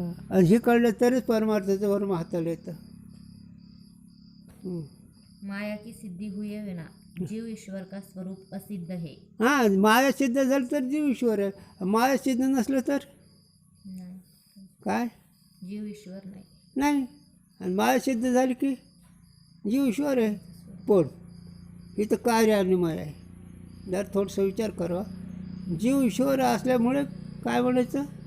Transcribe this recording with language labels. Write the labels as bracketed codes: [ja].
[mr] आणि हे कळलं तरच परमार्थाचं वर्म हाताला येतं. [hi] माया की सिद्धि हुए बिना जीव ईश्वर का स्वरूप असिद्ध है. [mr] हां, माया सिद्ध झालं तर जीव ईश्वर आहे. माया सिद्ध नसलं तर काय? जीव ईश्वर नाही. नाही. आणि माया सिद्ध झाली की जीव ईश्वर आहे. पण इथं कार्य आणि माया आहे. जर थोडंसं विचार करा. जीव ईश्वर असल्यामुळे काय म्हणायचं?